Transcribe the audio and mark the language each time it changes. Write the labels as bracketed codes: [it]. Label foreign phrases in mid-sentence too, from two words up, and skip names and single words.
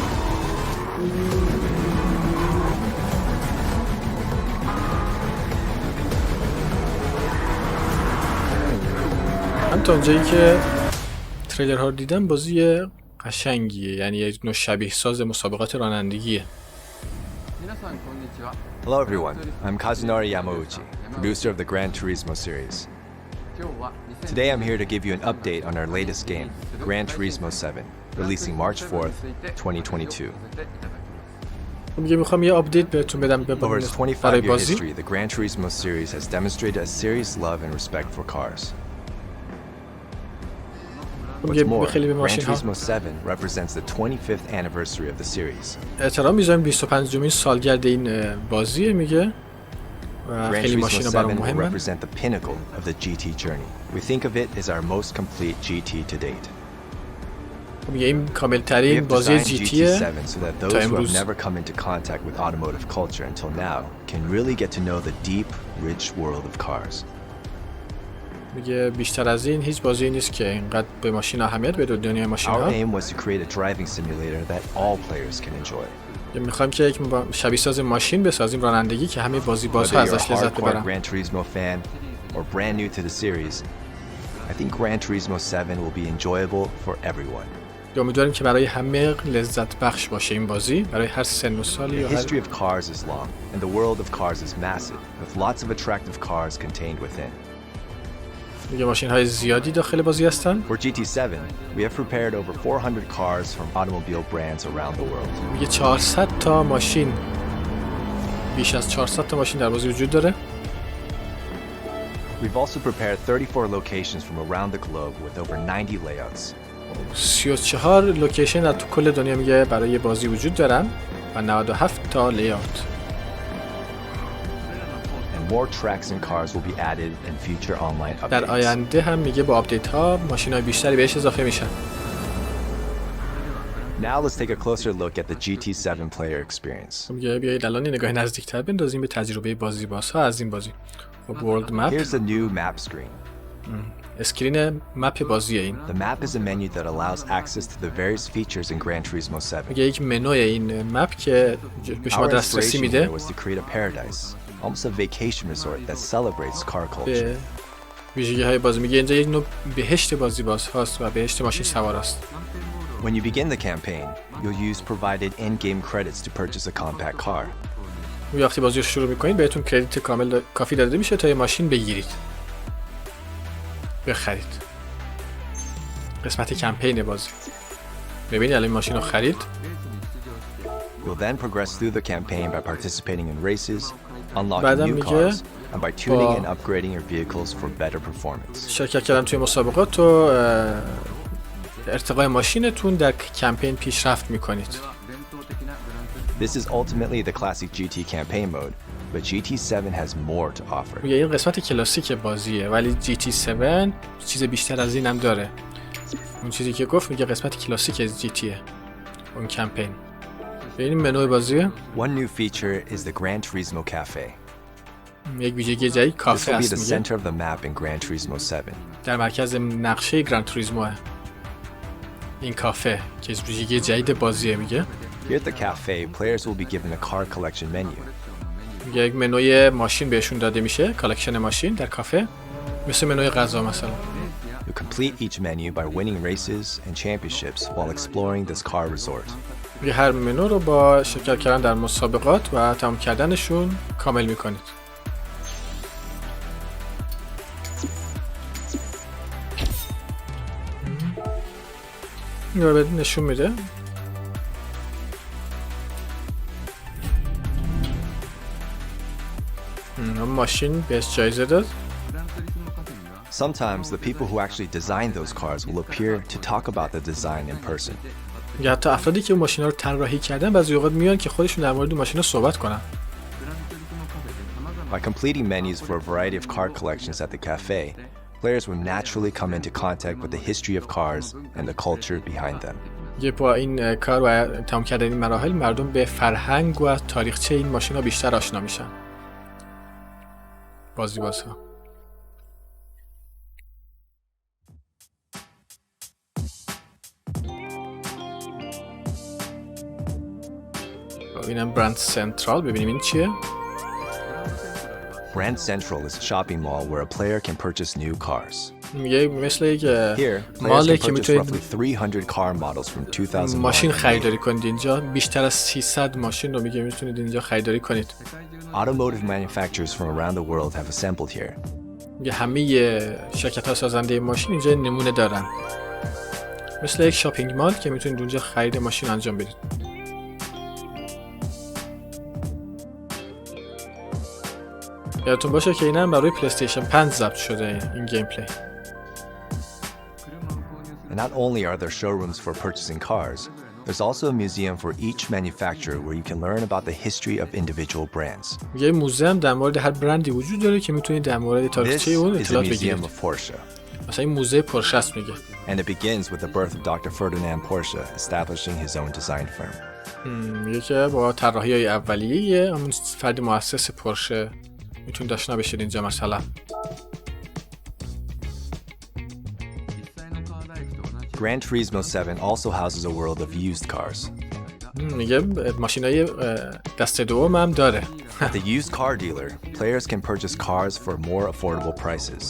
[fa] من تا اونجایی که تریلر ها رو دیدم بازی قشنگیه، یعنی یک نوع شبیه ساز مسابقات رانندگیه. [en] Hello everyone, I'm Kazunari Yamauchi, producer of the Gran Turismo series. Today I'm here to give you an update on our latest game, Gran Turismo 7, releasing March 4th, 2022. [fa] میخوام یه آپدیت بهتون بدم [en] Over its 25-year history, the Gran Turismo series has demonstrated a serious love and respect for cars. What's more, Gran Turismo 7 represents the 25th anniversary of the series. [fa] احترام میذاریم 25مین سالگرد این بازیه میگه و خیلی ماشینا برام مهمه. [en] Gran Turismo 7 will represent the pinnacle of the GT journey. We think of it as our most complete GT to date. [fa] میگه این کامل ترین بازی GT [en] so that those who have never come into contact with automotive culture until now can really get to know the deep, rich world of cars. [fa] میگه بیشتر از این هیچ بازی نیست که اینقدر به ماشین اهمیت بده، دنیای ماشین ها. [en] Our aim was to create a driving simulator that all players can enjoy. [fa] میخوایم که یک شبیه ساز ماشین بسازیم رانندگی که همه بازها ازش لذت ببرن. [en] Gran Turismo fan or brand new to the series, I think Gran Turismo 7 will be enjoyable for everyone. [fa] امیدواریم که برای همه لذت بخش باشه این بازی، برای هر سن و سالی یا [en] The history of cars is long and the world of cars is massive with lots of attractive cars contained within. [fa] میگه ماشین های زیادی داخل بازی هستن. [en] For GT7, we have prepared over 400 cars from automobile brands around the world. [fa] میگه 400 تا ماشین، بیش از 400 تا ماشین در بازی وجود داره. [en] We've also prepared 34 locations from around the globe with over 90 layouts. [fa] 34 لوکیشن در تو کل دنیا میگه برای بازی وجود دارن و 97 تا لی‌آوت. [en] More tracks and cars will be added in future online updates. [fa] در آینده هم میگه با آپدیت ها ماشین‌های بیشتری بهش اضافه میشن. [en] Now let's take a closer look at the GT7 player experience. [fa] میگه بیایید الان نگاه نزدیکتر بندازیم به تجربه بازی‌بازها از این بازی. خب [en] world map. Here's the new map screen. screen map [fa] بازی این. [en] The map is a menu that allows access to the various features in Gran Turismo 7. [fa] میگه یک منوی این مپ که به شما دسترسی میده. [en] was to create a paradise. Almost a vacation resort that celebrates car culture. [fa] ویژگی های بازی میگه اینجا یک نوع بهشت بازی باز هست و بهشت ماشین سوار است. [en] When you begin the campaign, you'll use provided in-game credits to purchase a compact car. [fa] وقتی بازی رو شروع میکنید بهتون کردیت کامل کافی داده میشه تا یه ماشین بگیرید، بخرید. قسمت کمپین بازی. ببینید الان ماشین رو خرید. [en] You'll then progress through the campaign by participating in races, unlocking new cars, and by tuning and upgrading your vehicles for better performance. [fa] شرکت کردن توی مسابقات و ارتقای ماشینتون در کمپین پیشرفت میکنید. [en] This is ultimately the classic GT campaign mode, but GT7 has more to offer. [fa] میگه این قسمت کلاسیک بازیه ولی GT7 چیز بیشتر از این هم داره. اون چیزی که گفت میگه قسمت کلاسیک از GTه اون کمپین. ببینیم منوی بازیه. [en] One new feature is the Gran Turismo Cafe. [fa] یک ویژگی جدید [en] This [fa] کافه [en] will be the [fa] هست میگه. [en] center of the map in Gran Turismo 7. [fa] در مرکز نقشه گران توریسموه این کافه که ویژگی جدید بازیه میگه. [en] Here at the cafe, players will be given a car collection menu. [fa] میگه یک منوی ماشین بهشون داده میشه، کالکشن ماشین در کافه، مثل منوی غذا مثلا. [en] You complete each menu by winning races and championships while exploring this car resort. [fa] میگه هر منو رو با شرکت کردن در مسابقات و تمام کردنشون کامل میکنید. این رو بهت نشون میده. ماشین بهش جایزه داد. [en] Sometimes the people who actually designed those cars will appear to talk about the design in person. [fa] یا حتی افرادی که اون ماشینا رو طراحی کردن بعضی اوقات میان که خودشون در مورد اون ماشینا صحبت کنن. [en] By completing menus for a variety of car collections at the cafe, players will naturally come into contact with the history of cars and the culture behind them. [fa] یه با این کار و تمام کردن این مراحل مردم به فرهنگ و تاریخچه این ماشینا بیشتر آشنا میشن. بازها. اینم برند سنترال، ببینیم این چیه؟ [en] Brand Central is a shopping mall where a player can purchase new cars. [fa] میگه مثل یک [en] Here, [fa] ماله [en] players can [fa] که [en] purchase [fa] میتونید [en] roughly 300 car models from 2001. [fa] ماشین خریداری کنید اینجا. بیشتر از 300 ماشین رو میگه میتونید اینجا خریداری کنید. [en] Automotive manufacturers from around the world have assembled here. [fa] میگه همه شرکت‌ها سازنده ماشین اینجا نمونه دارن. مثل یک [en] shopping mall [fa] که میتونید اونجا خرید ماشین انجام بدید. یادتون باشه که اینم برای پلی استیشن 5 ضبط شده این گیم پلی. [en] And not only are there showrooms for purchasing cars, there's also a museum for each manufacturer where you can learn about the history of individual brands. [fa] یه موزه هم در مورد هر برندی وجود داره که میتونید در مورد [en] This [fa] تاریخچه اون [en] is a [fa] اطلاعات [en] museum [fa] بگیرید. [en] of Porsche, [fa] مثلا این موزه پورشه است میگه. [en] and it begins with the birth of Dr. Ferdinand Porsche establishing his own design firm. [fa] میگه که با طراحی‌های اولیه همون فرد مؤسس پورشه میتونید آشنا بشید اینجا مثلا. [en] Gran Turismo 7 also houses a world of used cars. [fa] میگه ماشینای دست دوم هم داره. [en] At the used car dealer, players can purchase cars for more affordable prices.